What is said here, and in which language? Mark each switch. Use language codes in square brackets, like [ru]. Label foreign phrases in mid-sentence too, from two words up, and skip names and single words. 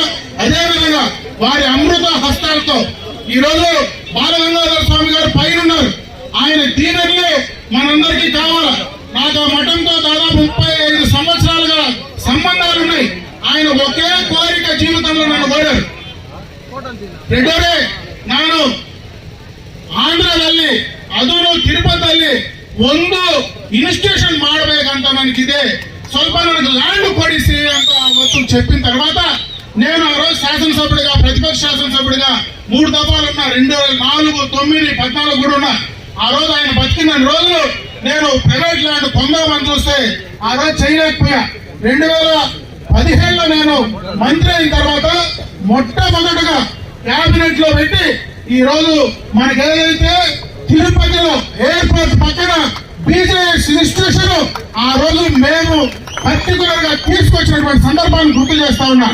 [te] అదేవిధంగా వారి అమృత హస్తాలతో ఈ రోజు బాలగంగాధర స్వామి గారు పైన ఉన్నారు. ఆయన దీవెనలే మనందరికీ కావాలి. నాకు ఆ మఠంతో దాదాపు 35 సంవత్సరాలుగా సంబంధాలు ఉన్నాయి. ఆయన ఒకే కోరిక జీవితంలో నన్ను కోరారు, రెడ్డోరే [kn] ನಾನು ಆಂಧ್ರದಲ್ಲಿ ಅದನ್ನು ತಿರುಪತಿಯಲ್ಲಿ ಒಂದು ಇನ್ಸ್ಟಿಟ್ಯೂಷನ್ ಮಾಡಬೇಕಂತ ನನಗಿದೆ, ಸ್ವಲ್ಪ ನನಗೆ ಲ್ಯಾಂಡ್ ಕೊಡಿಸಿ ಅಂತ ಅವತ್ತು [te] చెప్పిన తర్వాత నేను ఆ రోజు శాసనసభ్యుడిగా ప్రతిపక్ష శాసనసభ్యుడిగా 3 దఫాలు ఉన్నా, 2004, 9, 14 కూడా ఉన్నా. ఆ రోజు ఆయన బతికిన రోజులు నేను ప్రైవేట్ ల్యాండ్ పొందామని చూస్తే ఆ రోజు చేయలేకపోయా. 2017లో నేను మంత్రి అయిన తర్వాత మొట్టమొదటిగా క్యాబినెట్ లో పెట్టి ఈ రోజు మనకి ఏదైతే తిరుపతిలో ఎయిర్పోర్ట్ పక్కన బీజేఎస్ ఇన్స్టిట్యూషన్ ఆ రోజు మేము పర్టికులర్ గా తీసుకొచ్చినటువంటి సందర్భాన్ని గుర్తు చేస్తా ఉన్నా.